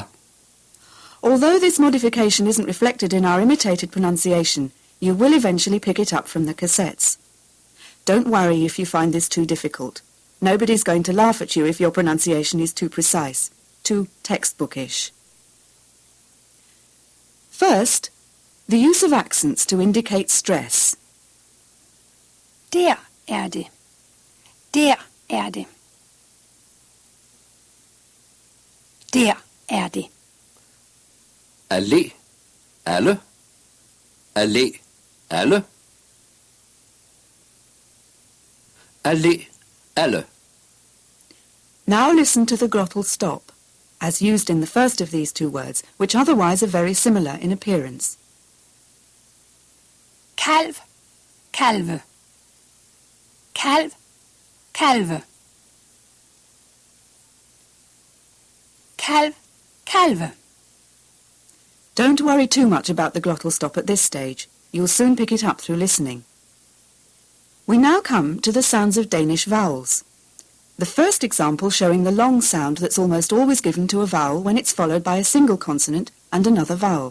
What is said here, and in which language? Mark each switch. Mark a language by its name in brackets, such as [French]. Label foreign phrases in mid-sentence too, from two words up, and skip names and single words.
[English] Although this modification isn't reflected in our imitated pronunciation, you will eventually pick it up from the cassettes. Don't worry if you find this too difficult. Nobody's going to laugh at you if your pronunciation is too precise, too textbookish. First, the use of accents to indicate stress. [Danish] Der det. Der det. Der det. Allé, alle. Allé, alle. Allé, alle. [English] Now listen to the glottal stop, as used in the first of these two words, which otherwise are very similar in appearance. [Danish] Kalv, kalve. Kalv, kalve. Kalv, kalve. [English] Don't worry too much about the glottal stop at this stage. You'll soon pick it up through listening. We now come to the sounds of Danish vowels. The first example showing the long sound that's almost always given to a vowel when it's followed by a single consonant and another vowel.